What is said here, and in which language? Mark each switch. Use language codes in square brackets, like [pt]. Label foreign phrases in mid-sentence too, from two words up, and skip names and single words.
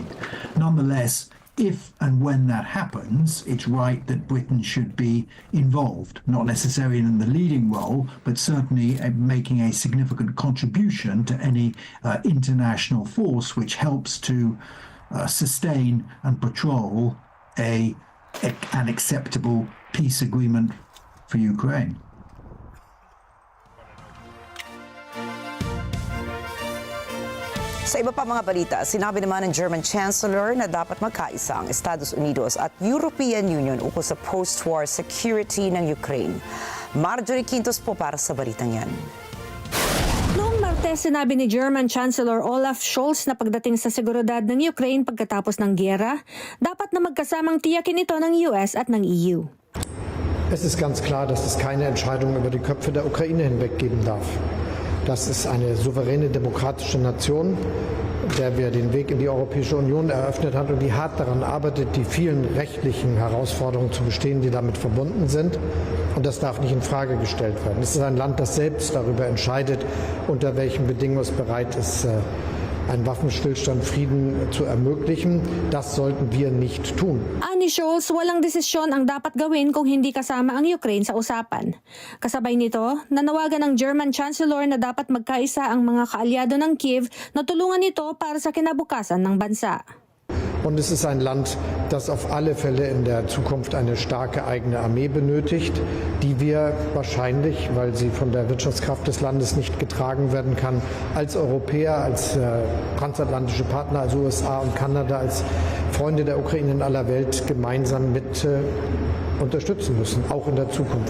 [en] Nonetheless, if and when that happens, it's right that Britain should be involved, not necessarily in the leading role, but certainly making a significant contribution to any international force which helps to sustain and patrol an acceptable peace agreement for Ukraine. [tl] Sa iba pa mga balita, sinabi naman ng German Chancellor na dapat magkaisa ang Estados Unidos at European Union ukol sa [en] post-war security [tl] ng Ukraine. Marjorie Quintos po para sa balitang yan. Noong Martes, sinabi ni German Chancellor Olaf Scholz na pagdating sa seguridad ng Ukraine pagkatapos ng giyera, dapat na magkasamang tiyakin ito ng US at ng EU. [de] Es ist ganz klar, dass es keine Entscheidung über die Köpfe der Ukraine hinweg geben darf. Das ist eine souveräne demokratische Nation, der wir den Weg in die Europäische Union eröffnet haben und die hart daran arbeitet, die vielen rechtlichen Herausforderungen zu bestehen, die damit verbunden sind. Und das darf nicht in Frage gestellt werden. Es ist ein Land, das selbst darüber entscheidet, unter welchen Bedingungen es bereit ist, einen Waffenstillstand, Frieden zu ermöglichen. Das sollten wir nicht tun. [tl] Ani Scholz, walang desisyon ang dapat gawin kung hindi kasama ang Ukraine sa usapan. Kasabay nito, nanawagan ng German Chancellor na dapat magkaisa ang mga kaalyado ng Kyiv na tulungan ito para sa kinabukasan ng bansa. [de] Und es ist ein Land, das auf alle Fälle in der Zukunft eine starke eigene Armee benötigt, die wir wahrscheinlich, weil sie von der Wirtschaftskraft des Landes nicht getragen werden kann, als Europäer, als transatlantische Partner, als USA und Kanada, als Freunde der Ukraine in aller Welt gemeinsam mit unterstützen müssen, auch in der Zukunft.